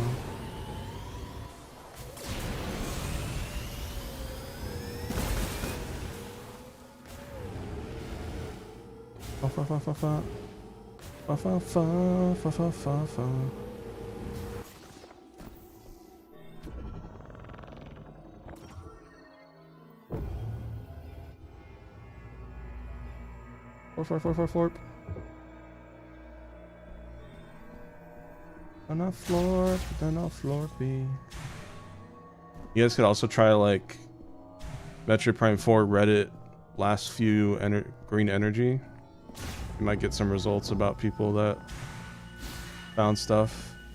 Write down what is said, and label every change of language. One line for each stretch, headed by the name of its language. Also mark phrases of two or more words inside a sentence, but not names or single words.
English: Fa fa fa fa fa fa fa fa fa fa fa. Florp. Then I'll florpy. You guys could also try like Metroid Prime 4 Reddit last few green energy. You might get some results about people that found stuff.